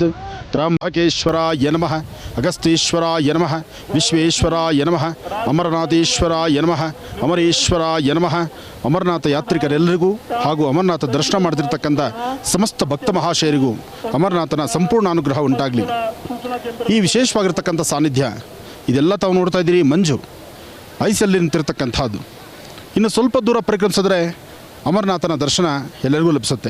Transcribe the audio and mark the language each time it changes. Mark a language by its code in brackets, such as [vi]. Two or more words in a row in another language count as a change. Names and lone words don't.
[sa] त्र्यंबकेश्वराय नमः अगस्तीश्वराय नमः विश्वेश्वराय नमः अमरनाथेश्वराय नमः अमरेश्वराय नमः [kn] ಅಮರನಾಥ ಯಾತ್ರಿಕರೆಲ್ಲರಿಗೂ ಹಾಗೂ ಅಮರನಾಥ ದರ್ಶನ ಮಾಡ್ತಿರ್ತಕ್ಕಂಥ ಸಮಸ್ತ ಭಕ್ತ ಮಹಾಶಯರಿಗೂ ಅಮರನಾಥನ ಸಂಪೂರ್ಣ ಅನುಗ್ರಹ ಉಂಟಾಗಲಿ. ಈ ವಿಶೇಷವಾಗಿರ್ತಕ್ಕಂಥ ಸಾನ್ನಿಧ್ಯ ಇದೆಲ್ಲ ತಾವು ನೋಡ್ತಾ ಇದ್ದೀರಿ, ಮಂಜು ಐಸಲ್ಲಿ ನಿಂತಿರ್ತಕ್ಕಂಥದ್ದು. ಇನ್ನು ಸ್ವಲ್ಪ ದೂರ ಪರಿಕ್ರಮಿಸಿದ್ರೆ ಅಮರನಾಥನ ದರ್ಶನ ಎಲ್ಲರಿಗೂ ಲಭಿಸುತ್ತೆ.